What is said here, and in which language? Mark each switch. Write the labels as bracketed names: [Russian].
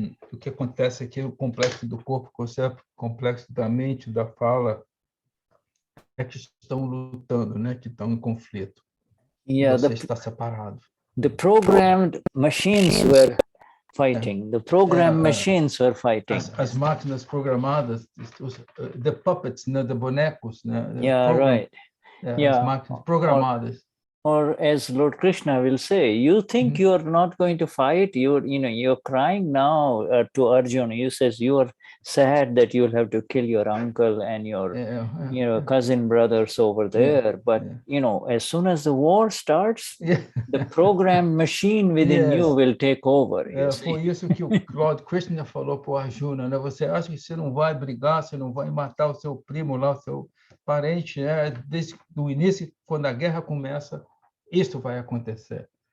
[Portuguese] O que acontece aqui, o complexo do corpo, o complexo da mente, da fala, é que estão lutando, né? Que estão em conflito. Você está separado. [English] The programmed machines were fighting. The programmed machines were fighting. [Portuguese] As máquinas programadas, [English] the puppets, [Portuguese] né? The bonecos, né? [English] Right. [Portuguese] As máquinas programadas. [English] Or as Lord Krishna will say, you think you are not going to fight? You're crying now to Arjuna. You says you are sad that you will have to kill your uncle and your cousin brothers over there. But as soon as the war starts, the programmed machine within you will take over. [Portuguese] Foi isso que o Lord Krishna falou para o Arjuna, né? Você acha que você não vai brigar, você não vai matar o seu primo lá, o seu parente, né? Desde o início, quando a guerra começa, isso vai acontecer.